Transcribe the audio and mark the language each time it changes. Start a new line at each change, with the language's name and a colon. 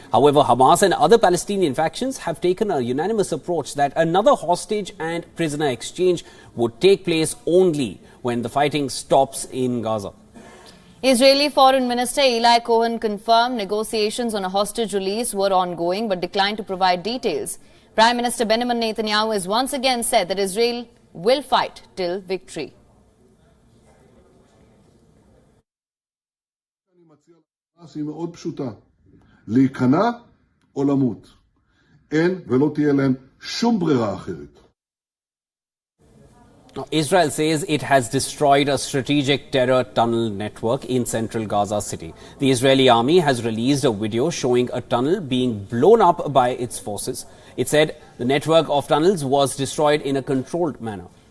English: However, Hamas and other Palestinian factions have taken a unanimous approach that another hostage and prisoner exchange would take place only when the fighting stops in Gaza. Israeli Foreign Minister Eli Cohen confirmed negotiations on a hostage release were ongoing but declined to provide details. Prime Minister Benjamin Netanyahu has once again said that Israel will fight till victory.
Hebrew: היא מאוד פשוטה, להיכנע או למות. ולא תהיה להם שום ברירה אחרת.
English: Now, Israel says it has destroyed a strategic terror tunnel network in central Gaza City. The Israeli army has released a video showing a tunnel being blown up by its forces. It said the network of tunnels was destroyed in a controlled manner.